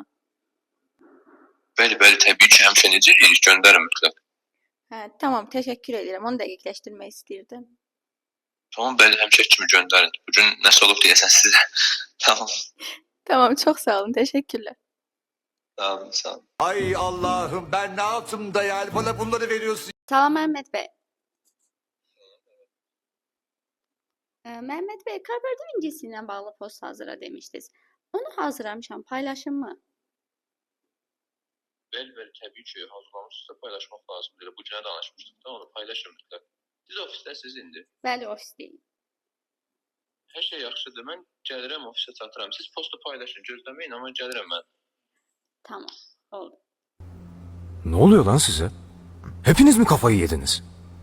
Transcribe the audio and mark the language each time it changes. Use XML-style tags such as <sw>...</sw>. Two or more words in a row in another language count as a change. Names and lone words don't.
<az>Bəli, təbii ki, həmişə necə deyirik, göndərin mütləq. Hə, tamam, təşəkkür edirəm. Onu dəqiqləşdirmək istəyirdim. Tamam, bəli, həmişə kimi göndərin. Bugün nəsə olub deyəsən sizə. Tamam. Tamam, çox sağ olun, təşəkkürlər. Sağ olun, sağ olun.</az> <tr>Ay Allah'ım ben ne yaptım da yani bana bunları veriyorsun.</tr> <az>Salam Məhəmməd bəy. Məhəmməd bəy, Kabardin incisi ilə bağlı post hazırla demişdiniz. Onu hazırlamışam, paylaşım mı? Bəli, təbii ki, hazırlamışsınızsa paylaşmaq lazımdır. Bu günə danışmışdıq da, onu paylaşın mütləq. Siz ofisdəsiniz indi. Bəli, ofisdəyim. Hər şey yaxşıdır. Mən gəlirəm, ofisə çatıram. Siz postu paylaşın, gözləməyin, amma gəlirəm mən. Tamam, oldu.</az> <tr>Ne oluyor lan size? Hepiniz mi kafayı yediniz?</tr>